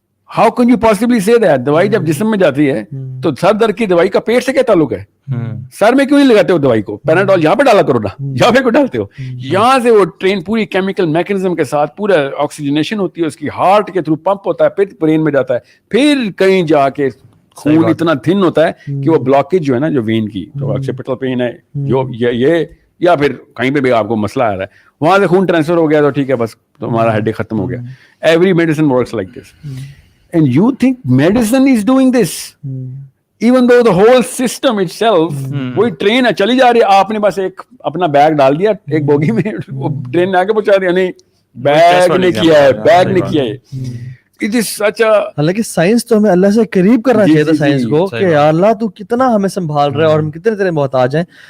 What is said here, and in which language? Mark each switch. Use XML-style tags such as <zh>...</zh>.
<en>How can you possibly say that?</en> <ur>دوائی جب جسم میں جاتی ہے تو سر درد کی دوائی کا پیٹ سے کیا تعلق ہے؟ سر میں کیوں نہیں لگاتے ہو دوائی کو؟ پیناڈول یہاں پہ ڈالا کرو نا, یہاں پہ کیوں ڈالتے ہو؟ یہاں سے وہ ٹرین پوری کیمیکل میکینزم کے ساتھ پورا آکسیجنیشن ہوتی ہے, اس کی ہارٹ کے تھرو پمپ ہوتا ہے, پھر برین میں جاتا ہے, پھر کہیں جا کے خون اتنا تھن ہوتا ہے کہ وہ بلاکیج جو ہے نا جو وین کی جو آکسیپٹل پین ہے جو یہ یا پھر کہیں پہ بھی آپ کو مسئلہ آ رہا ہے, وہاں سے خون ٹرانسفر ہو گیا تو ٹھیک ہے, بس تمہارا ہیڈ ایک ختم ہو گیا.</ur> <en>Every medicine works like this. And you think medicine is doing this? Even though the whole system itself,</en> <ur>وہی ٹرین ہے چلی جا رہی ہے, آپ نے بس ایک اپنا بیگ ڈال دیا ایک بوگی میں, وہ ٹرین نے آگے پہنچا دیا. نہیں, بیگ نے کیا ہے, بیگ نے کیا ہے.</ur> <en>It is such a...</en> <ur>حالانکہ سائنس تو ہمیں اللہ سے قریب کرنا چاہیے تھا سائنس کو, کہ یا اللہ تو کتنا ہمیں سنبھال رہا ہے اور ہم کتنے تیرے محتاج ہیں.</ur>